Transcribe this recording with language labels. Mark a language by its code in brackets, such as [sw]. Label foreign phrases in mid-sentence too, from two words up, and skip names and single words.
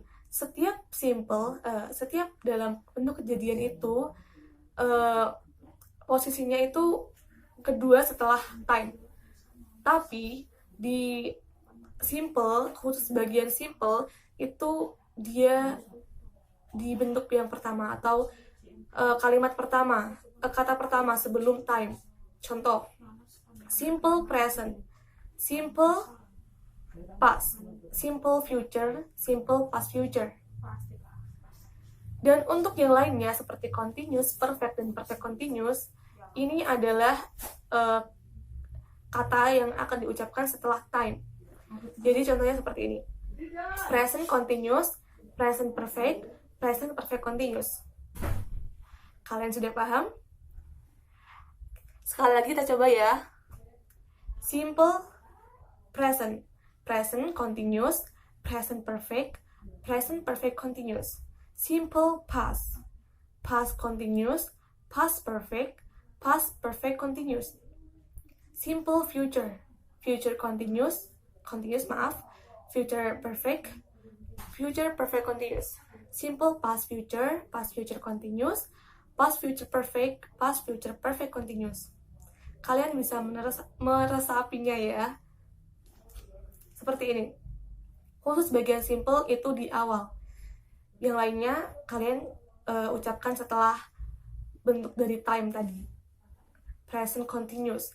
[id] Setiap simple, setiap dalam bentuk kejadian itu posisinya itu kedua setelah time. Tapi di simple, khusus bagian simple, itu dia di bentuk yang pertama atau kalimat pertama, kata pertama sebelum time. Contoh, [en] simple present, simple past, simple future, simple past future. [id] Dan untuk yang lainnya seperti [en] continuous, perfect, [id] dan [en] perfect continuous, [id] ini adalah kata yang akan diucapkan setelah time. Jadi contohnya seperti ini. [en] Present continuous, present perfect, present perfect continuous. [id] Kalian sudah paham? Sekali lagi kita coba ya. [en] Simple present, present continuous, present perfect continuous. Simple past, past continuous, past perfect continuous. Simple future, future continuous, future perfect continuous. Simple past future continuous, past future perfect continuous. [id] Kalian bisa meresapinya ya. Seperti ini. Khusus bagian simple itu di awal. Yang lainnya kalian ucapkan setelah bentuk dari time tadi. [en] Present continuous.